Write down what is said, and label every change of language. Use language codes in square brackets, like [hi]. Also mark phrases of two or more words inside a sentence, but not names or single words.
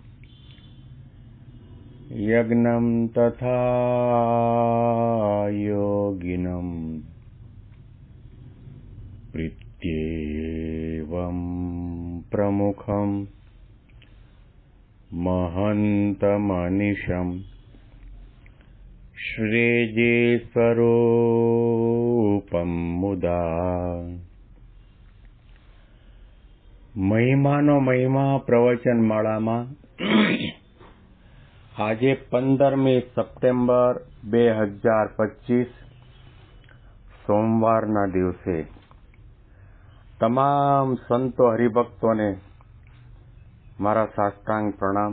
[sa] यज्ञं तथा योगिनं प्रीत्येवं प्रमुखं महन्तमनिशं श्रीजीस्वरूपं मुदा [gu] મહિમાનો મહિમા પ્રવચન માળામાં આજે 15મી સપ્ટેમ્બર 2025 સોમવારના દિવસે તમામ સંતો હરિભક્તોને મારા સાષ્ટાંગ પ્રણામ.